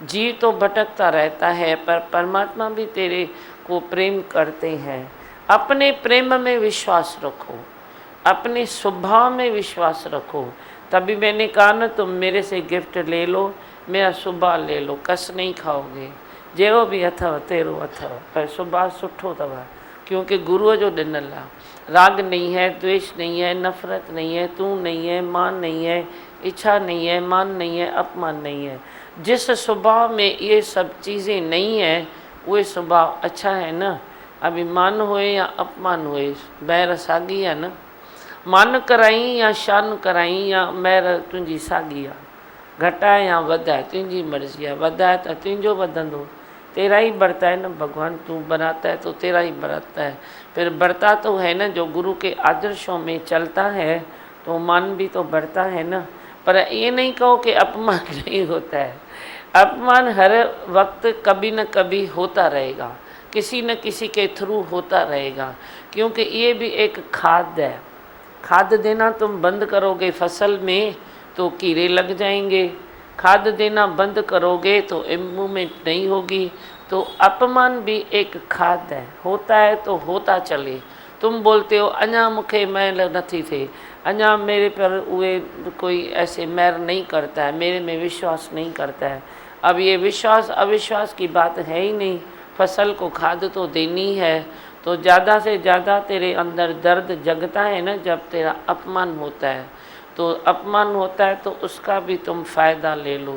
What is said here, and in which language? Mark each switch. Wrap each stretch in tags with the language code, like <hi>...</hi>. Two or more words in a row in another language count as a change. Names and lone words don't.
<hi>जीव तो भटकता रहता है, पर परमात्मा भी तेरे को प्रेम करते हैं। अपने प्रेम में विश्वास रखो, अपने स्वभाव में विश्वास रखो। तभी मैंने कहा ना, तुम मेरे से गिफ्ट ले लो, मेरा स्वभाव ले लो, कस नहीं खाओगे।</hi> <sd>जहिड़ो बि अथव तेरो अथव, पर स्वभाव सुठो अथव, क्योंकि गुरुअ जो ॾिनल आहे।</sd> <hi>राग नहीं है, द्वेष नहीं है, नफ़रत नहीं है, तू नहीं है, मान नहीं है, इच्छा नहीं है, मान नहीं है, अपमान नहीं है। जिस स्वभाव में ये सब चीज़ें नहीं है, वो स्वभाव अच्छा है ना।</hi> <sd>अभिमान होए या अपमान होए, बैर साॻी आहे न। मान कराई या शान कराई या मैर तुंहिंजी साॻी आहे। घटाए या वधाए तुंहिंजी मर्ज़ी आहे। वधाए त तुंहिंजो वधंदो,</sd> <hi>तेरा ही बढ़ता है ना भगवान। तू बनाता है तो तेरा ही बढ़ता है। फिर बढ़ता तो है ना, जो गुरु के आदर्शों में चलता है तो मान भी तो बढ़ता है ना। पर ये नहीं कहो कि अपमान नहीं होता है। अपमान हर वक्त कभी न कभी होता रहेगा, किसी न किसी के थ्रू होता रहेगा, क्योंकि ये भी एक खाद है। खाद देना तुम बंद करोगे फसल में तो कीड़े लग जाएंगे, खाद देना बंद करोगे तो इम्प्रूवमेंट नहीं होगी। तो अपमान भी एक खाद है, होता है तो होता चले। तुम बोलते हो</hi> <sd>अञा मूंखे मैल नथी थिए,</sd> <hi>अञा मेरे पर उहे कोई ऐसे मैर नहीं करता है, मेरे में विश्वास नहीं करता है। अब ये विश्वास अविश्वास की बात है ही नहीं, फसल को खाद तो देनी है। तो ज़्यादा से ज़्यादा तेरे अंदर दर्द जगता है ना जब तेरा अपमान होता है, तो अपमान होता है तो उसका भी तुम फ़ायदा ले लो।</hi>